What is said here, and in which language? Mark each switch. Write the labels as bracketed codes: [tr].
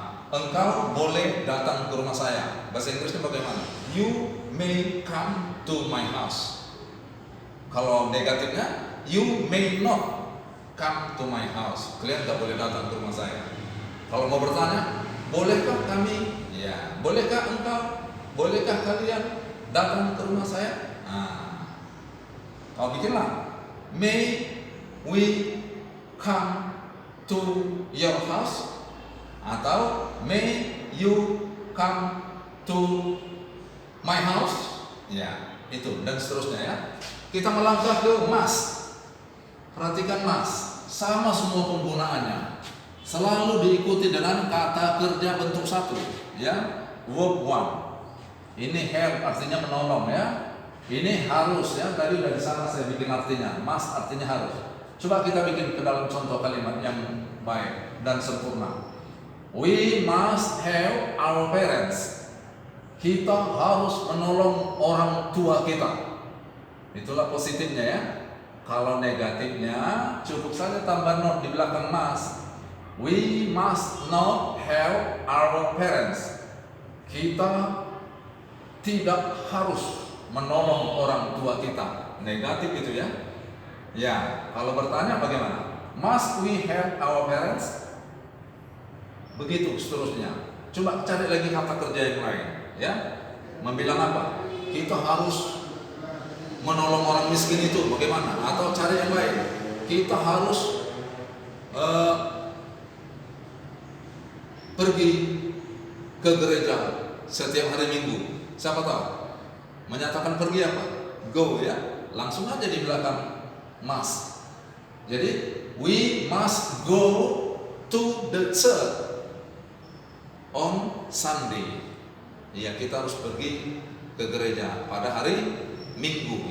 [id] Engkau boleh datang ke rumah saya. Bahasa Inggrisnya bagaimana? [en] You may come to my house. [id] Kalau negatifnya, [en] you may not come to my house. [id] Kalian tak boleh datang ke rumah saya. Kalau mau bertanya, bolehkah kami? Ya, bolehkah engkau? Bolehkah kalian datang ke rumah saya? Kau bikinlah. [en] May we come to your house? Atau may you come to my house? [id] Ya, itu dan seterusnya ya. Kita melangkah ke mas. Perhatikan mas, sama semua penggunaannya. Selalu diikuti dengan kata kerja bentuk satu, ya. [en] Verb one. [id] Ini help artinya menolong ya. Ini harus ya. Tadi udah di sana saya bikin artinya. Must artinya harus. Coba kita bikin ke dalam contoh kalimat yang baik dan sempurna. [en] We must help our parents. [id] Kita harus menolong orang tua kita. Itulah positifnya ya. Kalau negatifnya cukup saja tambah not di belakang must. [en] We must not help our parents. [id] Kita tidak harus menolong orang tua kita. Negatif itu ya. Ya, kalau bertanya bagaimana? [en] Must we help our parents? [id] Begitu seterusnya. Coba cari lagi kata kerja yang lain ya. Membilang apa? Kita harus menolong orang miskin itu bagaimana? Atau cari yang lain. Kita harus pergi ke gereja setiap hari Minggu. Siapa tahu? Menyatakan pergi apa? Go ya. Langsung aja di belakang must. [en] Jadi we must go to the church on Sunday. [id] Ya, kita harus pergi ke gereja pada hari Minggu.